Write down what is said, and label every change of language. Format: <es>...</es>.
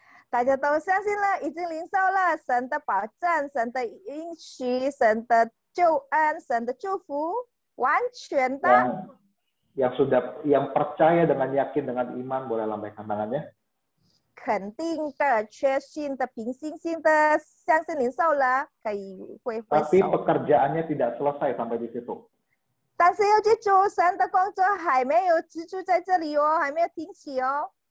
<zh>大家都相信了，已经领受了神的保证、神的应许、神的救恩、神的祝福，完全的。</zh> <id>Yang percaya dengan yakin dengan iman boleh lambaikan tangannya.</id> <zh>肯定的、确信的、凭信心的相信领受了，可以挥</zh> <id>Tapi</id> <zh>手。</zh> <id>pekerjaannya tidak selesai sampai di situ.</id> <zh>但是要记住，神的工作还没有止住在这里哦，还没有停息哦。</zh>